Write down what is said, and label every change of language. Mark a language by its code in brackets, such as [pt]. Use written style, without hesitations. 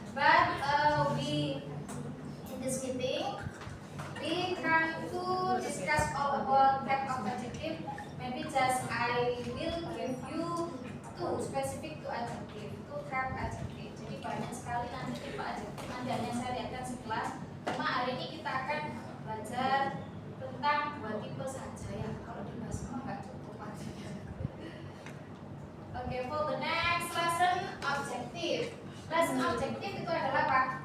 [en] But we in this meeting we can to discuss all about type of adjective. Maybe just I will give you two specific to adjective, two type adjective. [id] Jadi banyak sekali nanti tipe adjective. Nanti hanya saya lihatkan sekelas. Cuma hari ini kita akan belajar tentang dua tipe saja ya. Kalau dibahas semua nggak cukup aja. [en] Okay, for the next lesson objective. [id] Lesson objective itu adalah apa?